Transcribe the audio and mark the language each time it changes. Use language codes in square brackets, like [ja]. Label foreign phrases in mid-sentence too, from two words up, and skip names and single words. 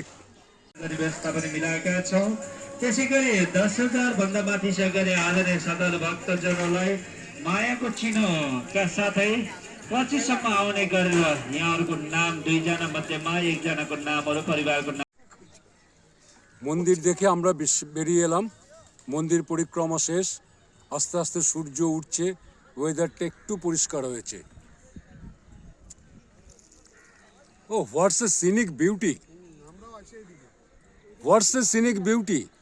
[ne] व्यवस्थापन मिलाएका छौँ। त्यसै गरी 10,000 भन्दा माथि गरी आदरणीय सदर भक्तजनहरूलाई मायाको चिन्हका साथै 25 सम्म आउने गरेर यहाँहरूको नाम 2 जना मध्येमा 1 जनाको नामहरू परिवारको नाम। [bn] মন্দির দেখে আমরা বেরিয়ে এলাম। মন্দির পরিক্রমা শেষ, আস্তে আস্তে সূর্য উঠছে, ওয়েদারটা একটু পরিষ্কার হয়েছে। [en] Oh what's a scenic beauty, what's a scenic beauty.